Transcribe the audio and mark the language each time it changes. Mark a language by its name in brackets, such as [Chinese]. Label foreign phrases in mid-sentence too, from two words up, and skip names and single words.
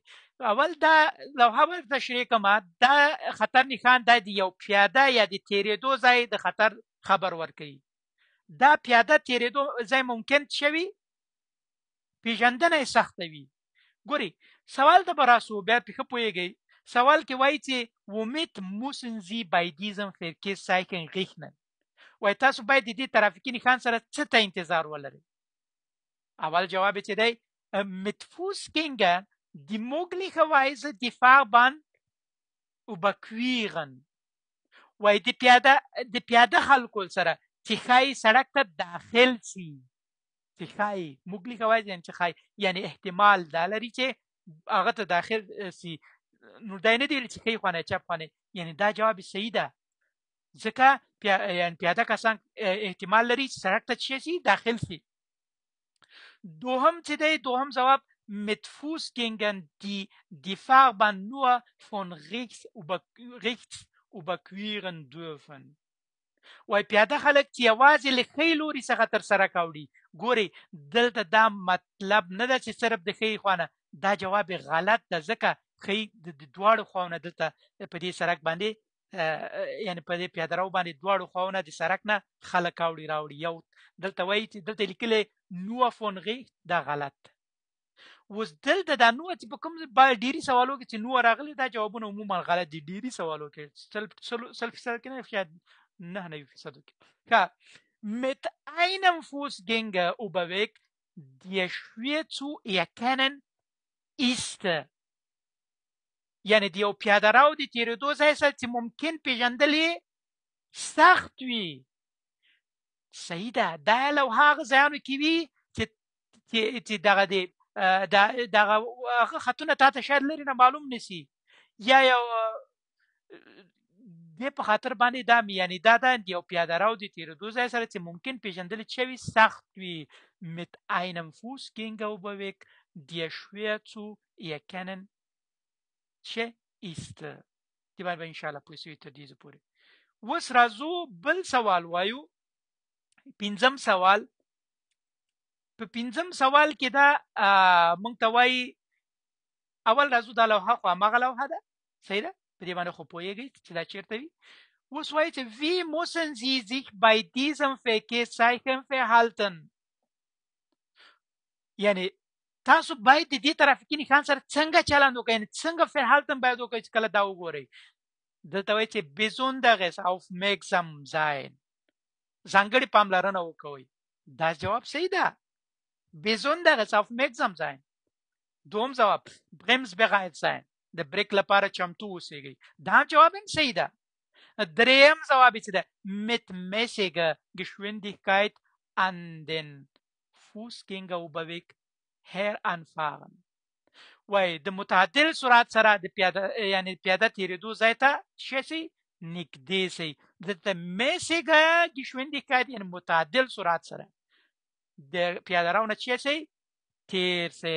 [Pashto] اول دا لوحه به تشریح کومه. دا خطر نشان دا د یو پیاده یا د تیریدو ځای د خطر خبر ورکوي. دا پیاده تیریدو ځای ممکن شوي پیژندنه یې سخته وي. ګورئ سوال ته به راسو بیا پې ښه پوهېږئ. سوال کې وایي چې [German] womit müssen Sie bei diesem Verkehrszeichen rechnen. [Pashto] وایي تاسو باید د دې ترافیکي نښان سره څه ته انتظار ولرئ. اول جواب چې دی [German] mit Fußgänger die möglicherweise die Fahrbahn überqueren. [Pashto] وایي د پیاده خلکو سره چې ښایي سړک ته داخل سي. چې ښایي möglicherweise یعنی چې ښایي یعنی احتمال دا لري چې هغه ته داخل سي. نو دا نه دی چې ښی خوا نه چپ خوا نه. یعنی دا جواب صحیح ده ځکه یعنی پیاده کسان احتمال لري چې سړک ته څه شي داخل سي. دوهم چې دی دوهم جواب [German] mit Fußgängern die Fahrbahn nur von rechts überqueren dürfen. [Pashto] وای پیاده خلک چې یوازې له ښي لوري څخه تر سره کوي. ګورئ دلته دا مطلب نه ده چې صرف د ښي خوا نه. دا جواب غلط ده ځکه ښي د دواړو خواونه دلته په دې سړک باندې یعنی په دې پیاده رو باندې دواړو خواونه د سړک نه خلک راوړي. یو دلته وایي چې دلته لیکلی [German] nur von rechts، [Pashto] دا غلط. اوس دلته دا نو چې په کوم ډیری سوالو کې چې نو راغلي دا جوابونه عموما غلط دي. ډیری سوالو کې 100% کې نه شاید 99% کې. [German] Mit einem Fußgänger Überweg der schwer zu erkennen ist. [Pashto] یعنی د یو پیاده رو د تیریدو ځای سره چې ممکن پیژندل یې سخت وي. صحیح ده. دا لو هغه ځایانو کې وي چې دغه دی دغه خطونه تا ته شاید لرې نه معلوم نسی یا یو دې په خاطر باندې دا یعنی دا د یو پیاده رو د تیریدو ځای سره چې ممکن پیژندل شوي سخت وي. [German] mit einem Fußgänger Überweg der schwer zu erkennen ist. [Pashto] دی باندې [Arabic] ان شاء الله [Pashto] پوه شئ تر دې پورې. اوس راځو بل سوال وایو. پنځم سوال. په پنځم سوال کې دا مونږ ته وایي اول راځو دا لوحه خو هماغه لوحه ده. صحیح ده. په دې باندې خو پوهېږئ چې دا چېرته وي. اوس وایي چې [German] wie müssen Sie sich bei diesem Verkehrszeichen verhalten. [Pashto] یعنی تاسو باید د دې ترافیکي نښان سره څنګه چلند وکړئ. یعنی څنګه verhalten باید وکړئ چې کله دا وګورئ. دلته وایي چې [German] besonderes aufmerksam sein. [Pashto] ځانګړې پاملرنه وکوئ. دا جواب صحیح ده. [German] besonderes aufmerksam sein. [Pashto] دوم جواب [German] bremsbereit sein. [Pashto] د بریک لپاره چمتو اوسئ. دا جواب هم صحیح ده. دریم جواب چې ده [German] mit mäßiger Geschwindigkeit an den Fußgängerüberweg heranfahren. [Pashto] وای د متعدل سرعت سره د پیاده یعنی پیاده تیریدو ځای ته شي نږدې سي. د [German] mäßiger Geschwindigkeit [Pashto] یعنی متعدل سرعت سره د پیاده رو نه شي تیر سي.